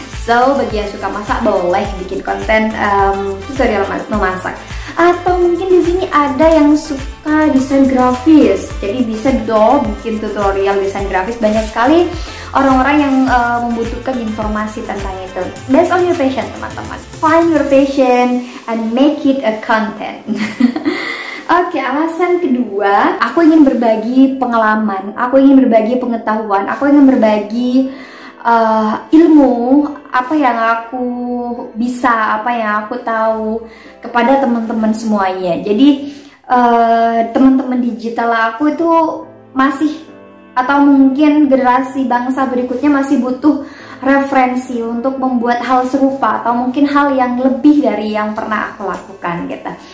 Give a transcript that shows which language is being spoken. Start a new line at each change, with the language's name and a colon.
Indonesian: So, bagi yang suka masak boleh bikin konten tutorial memasak. Atau mungkin di sini ada yang suka desain grafis, jadi bisa dong bikin tutorial desain grafis. Banyak sekali orang-orang yang membutuhkan informasi tentang itu.
English: Based on your passion, teman-teman. Find your passion and make it a content.
Indonesian: Oke, alasan kedua, aku ingin berbagi pengalaman, aku ingin berbagi pengetahuan, aku ingin berbagi ilmu, apa yang aku bisa, apa yang aku tahu kepada teman-teman semuanya. Jadi teman-teman digital aku itu masih, atau mungkin generasi bangsa berikutnya masih butuh referensi untuk membuat hal serupa atau mungkin hal yang lebih dari yang pernah aku lakukan gitu.